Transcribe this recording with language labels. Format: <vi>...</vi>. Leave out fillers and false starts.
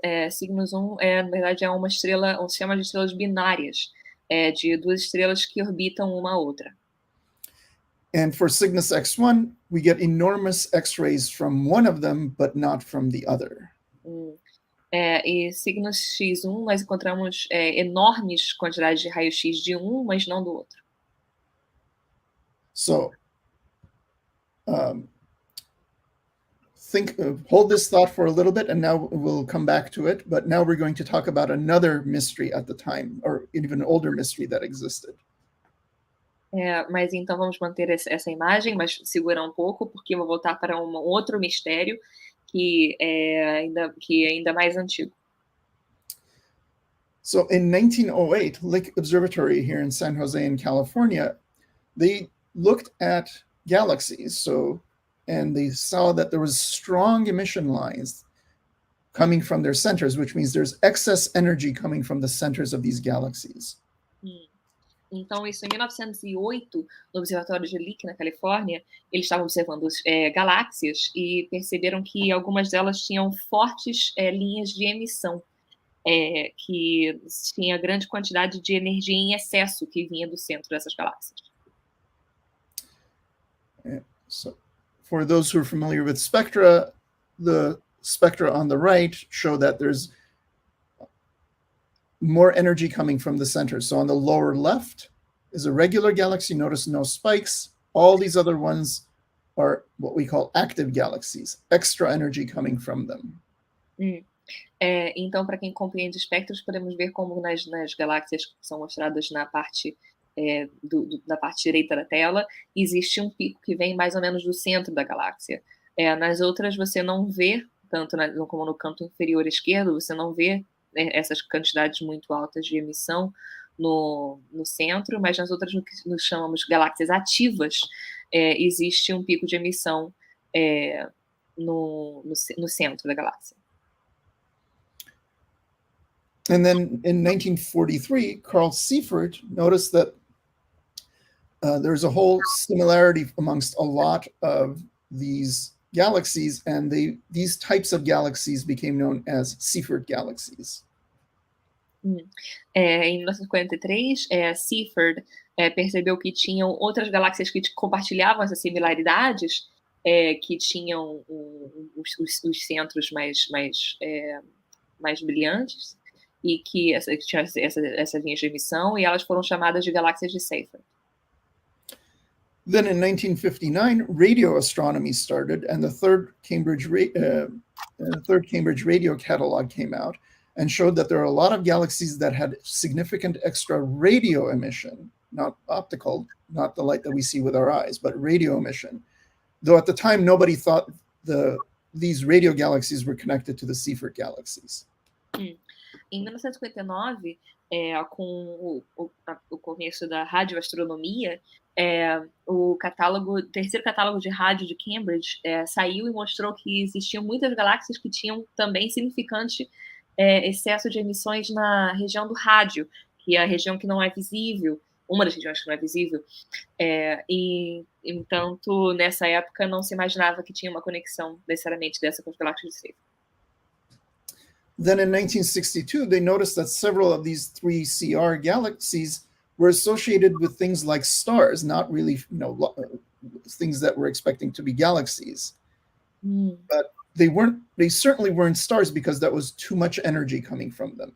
<pt>Cygnus 1, na verdade, é uma estrela, um sistema de estrelas binárias, de duas estrelas que orbitam uma a outra.</pt> <en>And for Cygnus X1, we get enormous X-rays from one of them, but not from the other.</en> <pt>E Cygnus X1, nós encontramos enormes quantidades de raio-x de um, mas não do outro.</pt> <en>So, hold this thought for a little bit, and now we'll come back to it. But now we're going to talk about another mystery at the time, or even older mystery that existed.</en> <pt>Mas então vamos manter essa imagem, mas segura um pouco, porque eu vou voltar para um outro mistério que é ainda mais antigo.</pt> <en>So in 1908, Lick Observatory here in San Jose in California, they looked at galaxies, and they saw that there was strong emission lines coming from their centers, which means there's excess energy coming from the centers of these galaxies.</en> <pt>Então, isso em 1908, no Observatório de Lick, na Califórnia, eles estavam observando galáxias e perceberam que algumas delas tinham fortes linhas de emissão, que tinha grande quantidade de energia em excesso que vinha do centro dessas galáxias.</pt> <en>So, for those who are familiar with spectra, the spectra on the right show that there's more energy coming from the center. So on the lower left is a regular galaxy. Notice no spikes. All these other ones are what we call active galaxies, extra energy coming from them.</en> <pt>Então, para quem compreende espectros, podemos ver como nas galáxias que são mostradas na parte da parte direita da tela, existe um pico que vem mais ou menos do centro da galáxia. Nas outras você não vê, tanto como no canto inferior esquerdo, você não vê essas quantidades muito altas de emissão no centro, mas nas outras, no que nós chamamos galáxias ativas, existe um pico de emissão no centro da galáxia.</pt> <en>And then in 1943, Carl Seifert noticed that there's a whole similarity amongst a lot of these galaxies, and these types of galaxies became known as Seifert galaxies.</en> <pt>Em 1943, Seifert percebeu que tinham outras galáxias que compartilhavam essas similaridades, que tinham os centros mais brilhantes e que tinham essas linhas de emissão, e elas foram chamadas de galáxias de Seifert.</pt> <en>Then in 1959, radio astronomy started, and the third Cambridge radio catalog came out and showed that there are a lot of galaxies that had significant extra radio emission, not optical, not the light that we see with our eyes, but radio emission. Though at the time, nobody thought the these radio galaxies were connected to the Seyfert galaxies.</en> <pt>Em 1959, com o começo da radioastronomia, o terceiro catálogo de rádio de Cambridge saiu e mostrou que existiam muitas galáxias que tinham também significante excesso de emissões na região do rádio, que é a região que não é visível, uma das regiões que não é visível, e, entanto, nessa época não se imaginava que tinha uma conexão necessariamente dessa com as galáxias de Seyfert.</pt> <en>Then in 1962, they noticed that several of these 3CR galaxies were associated with things like stars, not really, things that we're expecting to be galaxies. But they certainly weren't stars because that was too much energy coming from them.</en>